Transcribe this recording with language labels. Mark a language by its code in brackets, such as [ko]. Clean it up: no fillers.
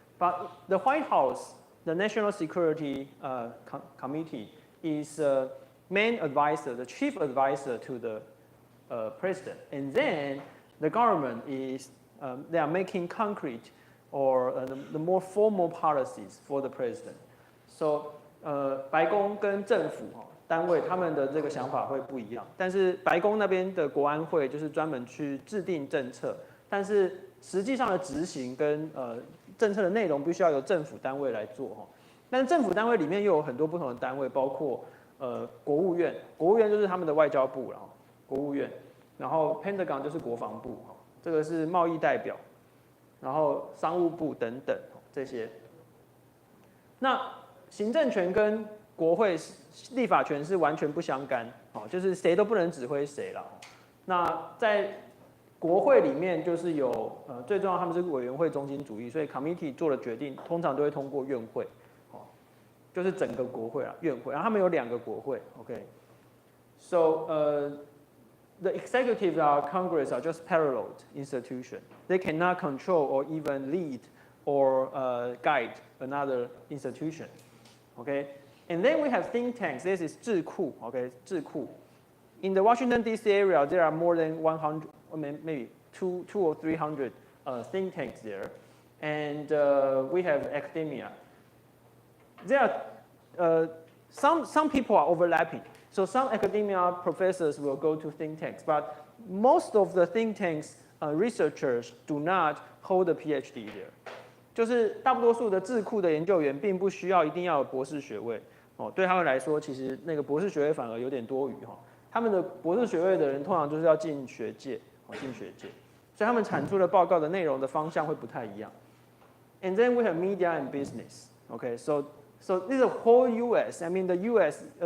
[en] But the White House, the National Security Committee, is main advisor, the chief advisor to the president. And then the government is, they are making concrete or the more formal policies for the president. [zh] So 白宫跟政府单位他们的这个想法会不一样，但是白宫那边的国安会就是专门去制定政策，但是实际上的执行跟政策的内容必须要由政府单位来做哈。但是政府单位里面又有很多不同的单位，包括国务院，国务院就是他们的外交部了，国务院，然后 Pentagon 就是国防部哈，这个是贸易代表，然后商务部等等这些。那行政权跟国会立法权是完全不相干，就是谁都不能指挥谁了。那在国会里面就是有最重要，他们是委员会中心主义，所以 committee 做的决定通常都会通过院会，就是整个国会啊，院会。然后他们有2个国会 ，OK。 [en] So the executive Congress are just paralleled institution. They cannot control or even lead or guide another institution. Okay, And then we have think tanks. This is 智库, okay, 智库. In the Washington D.C. area, there are more than 100, maybe two or 300 think tanks there, and we have academia. There are some people are overlapping. So some academia professors will go to think tanks, but most of the think tanks researchers do not hold a PhD there. [zh] 就是大多数的智库的研究员并不需要一定要有博士学位哦，对他们来说，其实那个博士学位反而有点多余哈。他们的博士学位的人通常就是要进学界，进学界，所以他们产出的报告的内容的方向会不太一样。 [en] And then we have media and business. Okay, so this is the whole U.S. I mean, the U.S.